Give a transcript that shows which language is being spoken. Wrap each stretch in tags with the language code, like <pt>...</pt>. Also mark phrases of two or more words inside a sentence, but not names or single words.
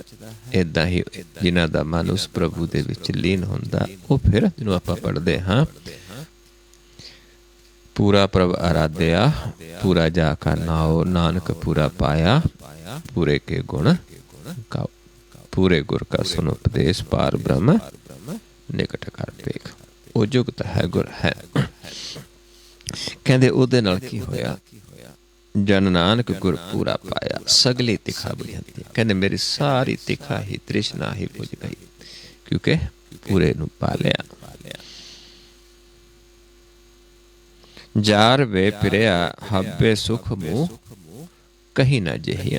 <pa>ਏਦਾਂ ਹੀ ਜਿਨ੍ਹਾਂ ਦਾ ਮਨ ਉਸ ਪ੍ਰਭੂ ਦੇ ਵਿੱਚ ਲੀਨ ਹੁੰਦਾ, ਉਹ ਫਿਰ ਜਿਹਨੂੰ ਆਪਾਂ ਪੜ੍ਹਦੇ ਹਾਂ, ਪੂਰਾ ਪ੍ਰਭ ਆਰਾਧਿਆ, ਪੂਰਾ ਜਾ ਕਾ ਨਾਉ, ਨਾਨਕ ਪੂਰਾ ਪਾਇਆ, ਪੂਰੇ ਕੇ ਗੁਣ ਗਾਓ। ਪੂਰੇ ਗੁਰ ਕਾ ਸੁਨ ਉਪਦੇਸ਼, ਪਾਰ ਬ੍ਰਹਮ ਨਿਕਟ ਕਰ ਪੇਖ। ਉਹ ਜੁਗਤ ਹੈ ਗੁਰ ਹੈ। ਕਹਿੰਦੇ ਉਹਦੇ ਨਾਲ ਕੀ ਹੋਇਆ? ਜਨ ਨਾਨਕ ਗੁਰ ਪੂਰਾ ਪਾਇਆ, ਸਗਲੀ ਤਿਖਾ ਬੁਝੰਤੀ। ਕਹਿੰਦੇ ਮੇਰੀ ਸਾਰੀ ਤਿਖਾ ਹੀ ਤ੍ਰਿਸ਼ਨਾ ਹੀ ਬੁਝ ਗਈ, ਕਿਉਂਕਿ ਪੂਰੇ ਨੂੰ ਪਾ ਲਿਆ। ਜਾਰ ਵੇ ਫਿਰਿਆ ਹੱਬੇ ਸੁਖ ਮੂਹ, ਕਹੀ ਨਾ ਜਿਹੀਆਂ।</pa>